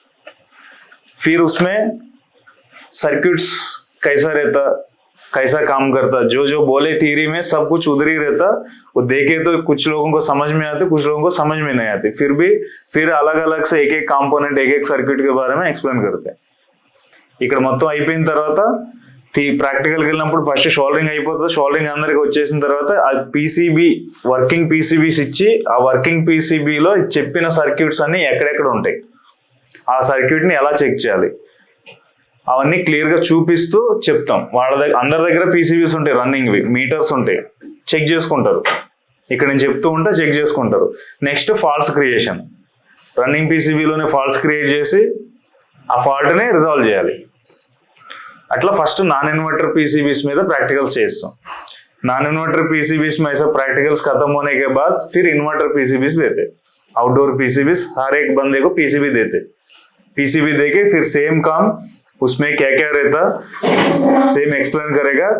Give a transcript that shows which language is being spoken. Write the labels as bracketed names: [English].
[Hindi] फिर उसमें सर्किट्स कैसा रहता, कैसा काम करता, जो बोले थ्योरी में सब कुछ उधर ही रहता। वो देखे तो कुछ लोगों को समझ में आते, कुछ लोगों को समझ में नहीं आती। फिर अलग अलग से एक एक कांपोनेंट, एक एक सर्किट के बारे में एक्सप्लेन करते। [Telugu] ఇక్కడ మొత్తం అయిపోయిన తర్వాత ప్రాక్టికల్కి వెళ్ళినప్పుడు ఫస్ట్ షోల్డరింగ్ అయిపోతుంది. షోల్డరింగ్ అందరికి వచ్చేసిన తర్వాత ఆ పీసీబీ వర్కింగ్ పీసీబీస్ ఇచ్చి ఆ వర్కింగ్ పీసీబీలో చెప్పిన సర్క్యూట్స్ అన్ని ఎక్కడెక్కడ ఉంటాయి, ఆ సర్క్యూట్ ని ఎలా చెక్ చేయాలి అవన్నీ క్లియర్ గా చూపిస్తూ చెప్తాం. వాళ్ళ దగ్గర అందరి దగ్గర పీసీబీస్ ఉంటాయి, రన్నింగ్ మీటర్స్ ఉంటాయి, చెక్ చేసుకుంటారు. ఇక్కడ నేను చెప్తూ ఉంటే చెక్ చేసుకుంటారు. Next falls creation, running పీసీబీలోనే falls create చేసి ఆ ఫాల్ట్ ని రిజాల్వ్ చేయాలి. అట్లా ఫస్ట్ నాన్ [Hindi] इन्वर्टर पीसीबीस में प्रैक्टिकल्स చేస్తాం. नॉन इन्वर्टर पीसीबीस में ऐसा प्रैक्टिकल्स खत्म होने के बाद फिर इन्वर्टर पीसीबीस देते, आउटडोर पीसीबीस हर एक बंदे को पीसीबी देते. पीसीबी देके फिर सेम काम उसमें क्या क्या रहता सेम एक्सप्लेन करेगा.